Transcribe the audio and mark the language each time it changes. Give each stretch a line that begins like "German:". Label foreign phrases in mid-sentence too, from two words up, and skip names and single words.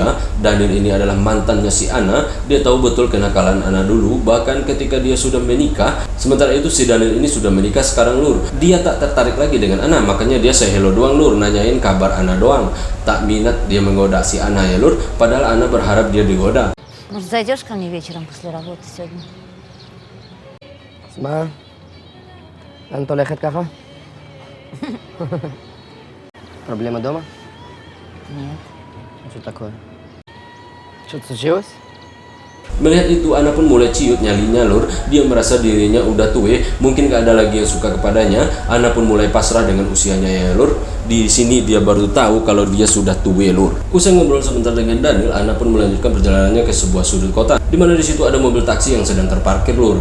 Indonesian: Daniel ini adalah mantannya si Ana. Dia tahu betul kenakalan Ana dulu, bahkan ketika dia sudah menikah. Sementara itu si Daniel ini sudah menikah sekarang lur. Dia tak tertarik lagi dengan Ana, makanya dia
English: say hello
Indonesian: doang lur, nanyain kabar Ana doang. Tak minat dia menggoda si Ana ya lur, padahal Ana berharap dia digoda.
Russian: Может, зайдешь ко мне вечером после работы сегодня?
Hebrew: אז מה? לאן את הולכת ככה?
Russian: Проблема дома? Нет. Что такое? Что-то случилось?
Indonesian: Melihat itu, Ana pun mulai ciut nyalinya lur. Dia merasa dirinya udah tua, mungkin gak ada lagi yang suka kepadanya. Ana pun mulai pasrah dengan usianya ya lur. Di sini dia baru tahu kalau dia sudah tua lur. Usai ngobrol sebentar dengan Daniel, Ana pun melanjutkan perjalanannya ke sebuah sudut kota, di mana di situ ada mobil taksi yang sedang terparkir lur.